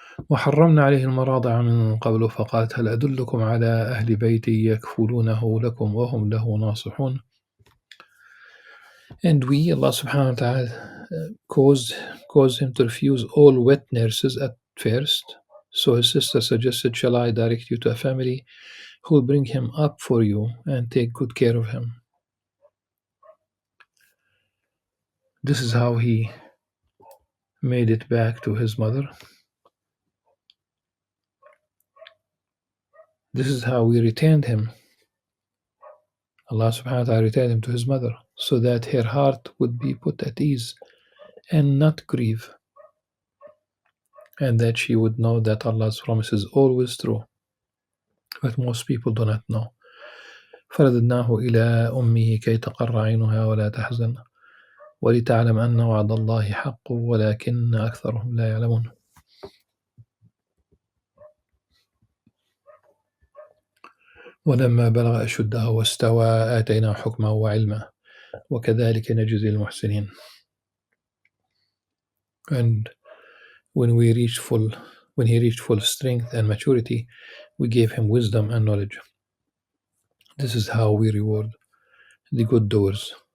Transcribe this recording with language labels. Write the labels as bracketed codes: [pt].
[ar] وحرمنا عليه المراضع من قبل فقالت هل أدلكم على أهل بيت يكفلونه لكم وهم له ناصحون. [en] And we, Allah subhanahu wa ta'ala, caused him to refuse all wet nurses at first. So his sister suggested, shall I direct you to a family who will bring him up for you and take good care of him. This is how he made it back to his mother. This is how we returned him. Allah subhanahu wa ta'ala returned him to his mother so that her heart would be put at ease and not grieve, and that she would know that Allah's promise is always true. But most people do not know. [ar] فرددناه إلى أمه كي تقر عينها ولا تحزن ولتعلم أن وعد الله حق ولكن أكثرهم لا يعلمون. ولما بلغ أشده واستوى آتيناه حكما وعلما وكذلك نجزي المحسنين. [en] And when he reached full strength and maturity, we gave him wisdom and knowledge. This is how we reward the good doers.